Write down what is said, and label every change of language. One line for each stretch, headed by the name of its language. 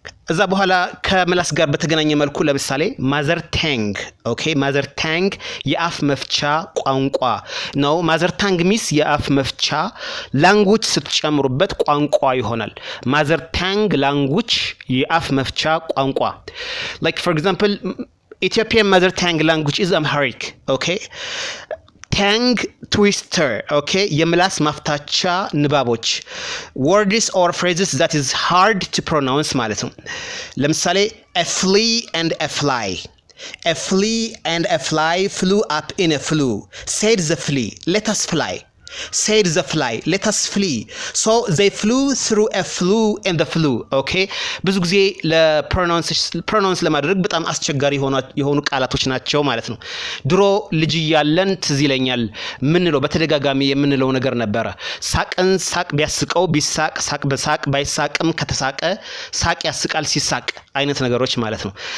Amharic: እዛ በኋላ ከምላስ ጋር በተገናኘ መልኩ ለምሳሌ ማዘር ታንግ። ኦኬ ማዘር ታንግ የአፍ መፍቻ ቋንቋ ነው። ማዘር ታንግ ሚስ የአፍ መፍቻ ላንጉጅ ስትጨምሩበት ቋንቋ ይሆናል። ማዘር ታንግ ላንጉጅ የአፍ መፍቻ ቋንቋ።
English: like for example Ethiopian mother tongue language is Amharic.
Amharic: okay ታንግ ትዊስተር ኦኬ የምላስ ማፍታቻ ንባቦች
English: words or phrases that is hard to pronounce
Amharic: ማለት ነው። ለምሳሌ
English: a flea and a fly. A flea and a fly flew up in a flue. Said the flea, let us fly. Said the fly, let us flee. So they flew through a flue in the flue.
Amharic: okay ብዙ ጊዜ ለፕሮናንስ ለማድረግ በጣም አስቸጋሪ የሆኑ ቃላቶች ናቸው ማለት ነው። ድሮ ልጅ ያለን ትዝ ይለኛል ምንለው በተደጋጋሚ የምንለው ነገር ነበረ። ሳቅን ሳቅ ቢያስቀው ቢሳቅ ሳቅ በሳቅ ባይሳቅም ከተሳቀ ሳቅ ያስቃል ሲሳቅ አይነት ነገሮች ማለት ነው።